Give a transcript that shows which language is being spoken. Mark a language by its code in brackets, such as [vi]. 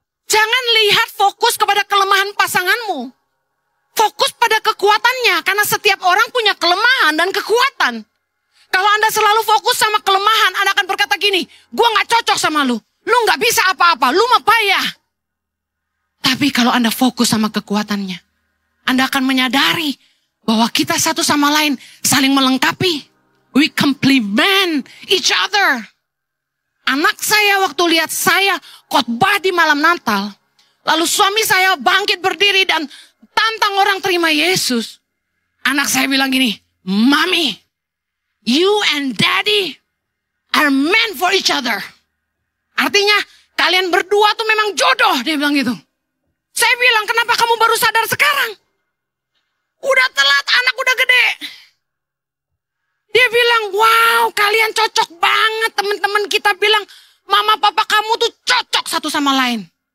[id] Jangan lihat fokus kepada kelemahan pasanganmu. Fokus pada kekuatannya, karena setiap orang punya kelemahan dan kekuatan. Kalau Anda selalu fokus sama kelemahan, Anda akan berkata gini, gue gak cocok sama lu gak bisa apa-apa, lu mah payah. Tapi kalau Anda fokus sama kekuatannya, Anda akan menyadari bahwa kita satu sama lain saling melengkapi. [en] We complement each other. [id] Anak saya waktu lihat saya khotbah di malam Natal, lalu suami saya bangkit berdiri dan tantang orang terima Yesus. Anak saya bilang gini, [en] Mami, you and Daddy are meant for each other. [id] Artinya kalian berdua tuh memang jodoh, dia bilang gitu. Saya bilang, kenapa kamu baru sadar sekarang? Udah telat, anak udah gede. Dia bilang, wow, kalian cocok banget. Teman-teman kita bilang, mama papa kamu tuh cocok satu sama lain.